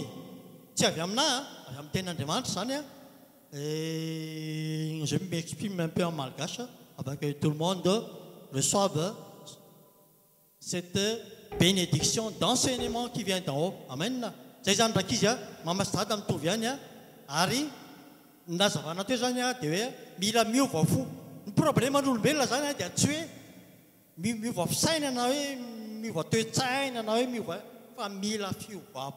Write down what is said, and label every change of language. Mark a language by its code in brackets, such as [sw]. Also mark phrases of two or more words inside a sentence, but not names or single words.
[mg] Tsy avy amina, avy amin'ny tenin'Andriamanitra zany [fr] je m'exprime un peu en malgache afin que tout le monde reçoive cette bénédiction d'enseignement qui vient d'en haut. [mg] Amen. Zay zany rakizy mamasitady mitovy ihany ary nazavana teo zany dia hoe mila miova fo. Ny problème n'olombelona zany dia tsy hoe miova fisaina na hoe miova toe-tsaina na hoe miova fa mila fiovapo.